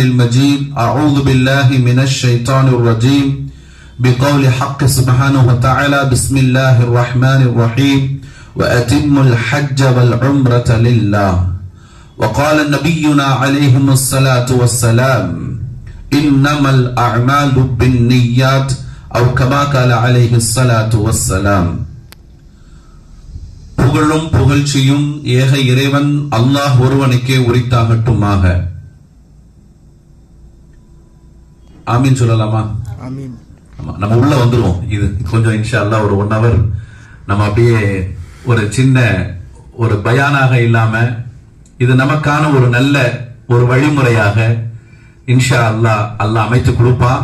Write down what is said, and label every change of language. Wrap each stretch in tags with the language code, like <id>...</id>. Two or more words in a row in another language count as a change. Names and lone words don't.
<ar>المجيد أعوذ بالله من الشيطان الرجيم بقول حق سبحانه وتعالى بسم الله الرحمن الرحيم وأتم الحج والعمرة لله وقال نبينا عليهم الصلاة والسلام إنما الأعمال بالنيات أو كما قال عليه الصلاة والسلام</ar> <ta>புகழும் புகழ்ச்சியும் ஏக இறைவன் அல்லாஹ் ஒருவனுக்கே உரித்தாகட்டுமாக. ஆமீன் சொல்லலாமா? ஆமீன். நம்ம உள்ள வந்துருவோம். இது கொஞ்சம்</ta> <ar>إن شاء الله</ar> <ta>ஒரு 1 hour நம்ம அப்படியே ஒரு சின்ன ஒரு பயானாக இல்லாம இது நமக்கான ஒரு நல்ல ஒரு வழிமுறையாக</ta> <ar>إن شاء الله</ar> <ta>அமைத்து கொடுப்பான்.</ta>